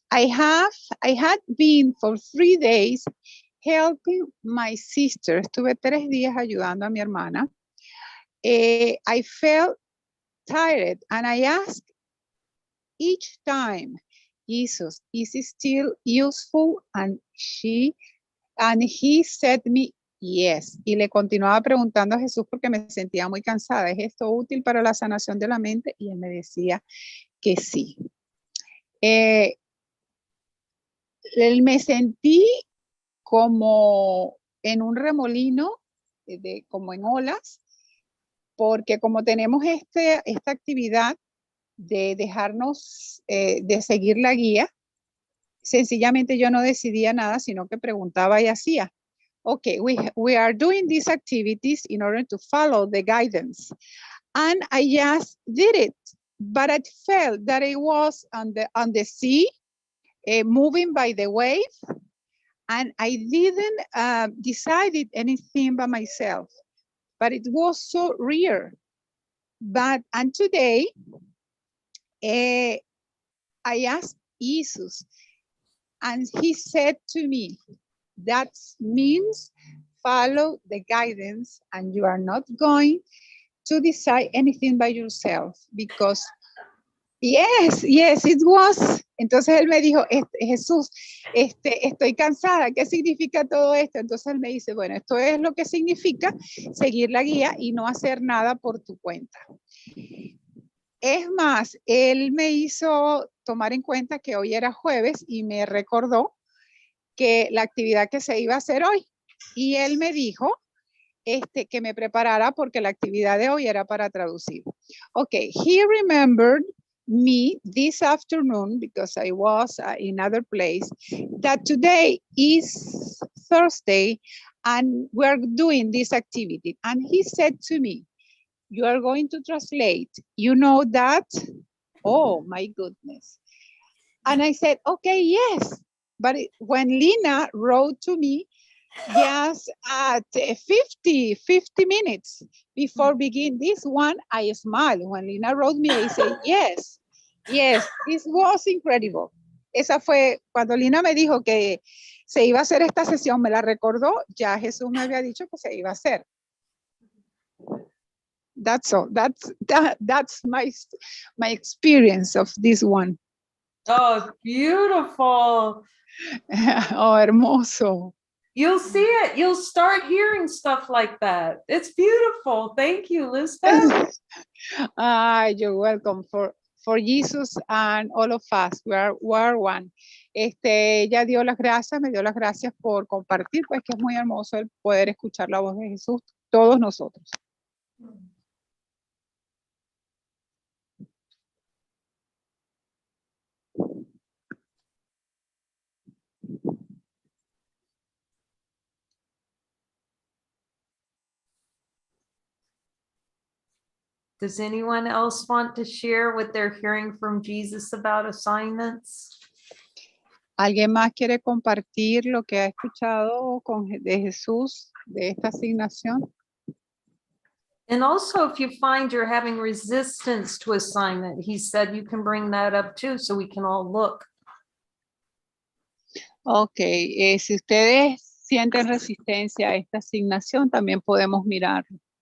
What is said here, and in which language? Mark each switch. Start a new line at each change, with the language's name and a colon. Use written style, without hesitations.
English: I had been for 3 days helping my sister.
Spanish: Estuve 3 días ayudando a mi hermana.
English: I felt tired and I asked each time, Jesus, is it still useful? And he said me yes.
Spanish: Y le continuaba preguntando a Jesús porque me sentía muy cansada. ¿Es esto útil para la sanación de la mente? Y él me decía que sí. Me sentí como en un remolino, como en olas, porque como tenemos esta actividad de dejarnos, de seguir la guía. Sencillamente yo no decidía nada, sino que preguntaba y hacía.
English: Okay, we are doing these activities in order to follow the guidance. And I just did it. But I felt that it was on the sea, moving by the wave. And I didn't decide anything by myself. But it was so rare. And today, I asked Jesus, and he said to me, that means follow the guidance, and you are not going to decide anything by yourself, because yes, it was.
Spanish: Entonces él me dijo, Jesús, estoy cansada, ¿qué significa todo esto? Entonces él me dice, bueno, esto es lo que significa seguir la guía y no hacer nada por tu cuenta. Es más, él me hizo tomar en cuenta que hoy era jueves y me recordó que la actividad que se iba a hacer hoy. Y él me dijo que me preparara porque la actividad de hoy era para traducir.
English: Okay, he remembered me this afternoon, because I was in other place, that today is Thursday and we're doing this activity. And he said to me, you are going to translate. You know that? Oh, my goodness. And I said, okay, yes. But when Lina wrote to me, just at 50 minutes before begin this one, I smiled. When Lina wrote me, I said, yes, this was incredible.
Spanish: Esa fue cuando Lina me dijo que se iba a hacer esta sesión, me la recordó, ya Jesús me había dicho que se iba a hacer.
English: That's all. That's my experience of this one. Oh, beautiful.
Spanish: Oh, hermoso.
English: You'll see it. You'll start hearing stuff like that. It's beautiful. Thank you, Lisbeth. You're welcome. For Jesus and all of us, we are one.
Spanish: Ella dio las gracias, me dio las gracias por compartir, pues que es muy hermoso el poder escuchar la voz de Jesús, todos nosotros.
English: Does anyone else want to share what they're hearing from Jesus about assignments?
Spanish: ¿Alguien más quiere compartir lo que ha escuchado de Jesús de esta asignación?
English: And also, if you find you're having resistance to assignment, he said you can bring that up too, so we can all look.
Spanish: Ok, si ustedes sienten resistencia a esta asignación, también podemos mirarlo.